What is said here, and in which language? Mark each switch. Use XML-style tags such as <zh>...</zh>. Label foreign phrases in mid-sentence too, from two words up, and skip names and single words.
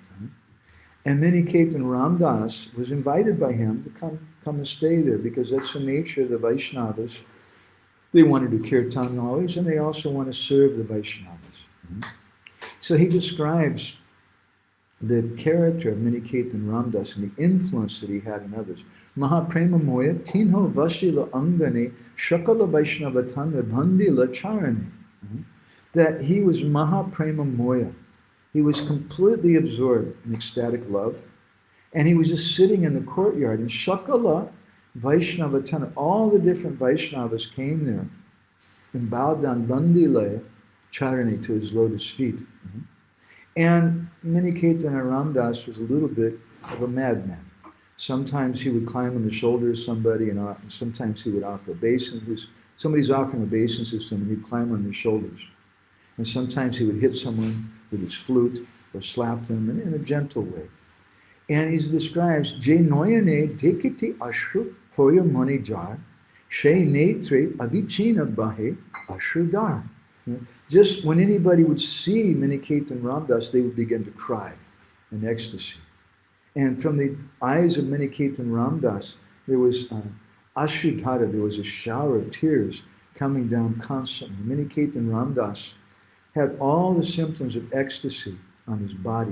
<en>And Miniketana Ramdas was invited by him to come and stay there, because that's the nature of the Vaishnavas. They want to do kirtan always, and they also want to serve the Vaishnavas. So he describes the character of Miniketana Ramdas and the influence that he had in others.</en> <bn>মহাপ্রেমময় তিঁহো বসিলা অঙ্গনে, সকল বৈষ্ণবগণ বন্দিলা চরণে.</bn> <en>That he was</en> <bn>মহাপ্রেমময়.</bn> <en>He was completely absorbed in ecstatic love. And he was just sitting in the courtyard. And</en> <bn>সকল বৈষ্ণবগণ,</bn> <en>all the different Vaishnavas came there and bowed down</en> <bn>বন্দিলা চরণে,</bn> <en>to his lotus feet. And Miniketana Ramdas was a little bit of a madman. Sometimes he would climb on the shoulder of somebody, and sometimes he would offer a basin. Somebody's offering a basin system, and he'd climb on their shoulders. And sometimes he would hit someone with his flute or slap them in a gentle way. And he describes,</en> <bn>যে নয়নে দেখিতে অশ্রু হয় মন যার, সে নেত্রে অবিচ্ছিন্ন বহে অশ্রুধার.</bn> <en>Just when anybody would see Miniketana Ramdas, they would begin to cry in ecstasy. And from the eyes of Miniketana Ramdas, there was ashrudhara, there was a shower of tears coming down constantly. Miniketana Ramdas had all the symptoms of ecstasy on his body.</en>